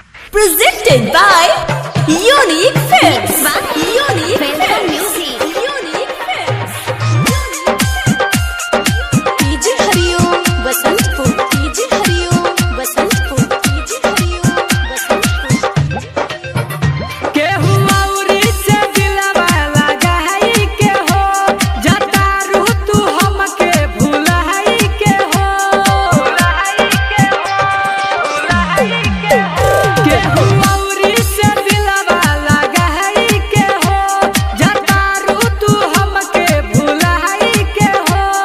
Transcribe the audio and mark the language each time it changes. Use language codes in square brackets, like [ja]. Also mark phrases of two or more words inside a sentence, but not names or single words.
[en] Presented by Unique Films. Unique Music. Unique Films. DJ Hariom Basantpur. DJ Hariom Basantpur. DJ Hariom Basantpur. [bho] केहू औरी से दिलवा लगाई के हो, जतारू तू हमके भुलाई के हो। केहू औरी से दिलवा लगाई के हो, जतारू तू हमके भुलाई के हो।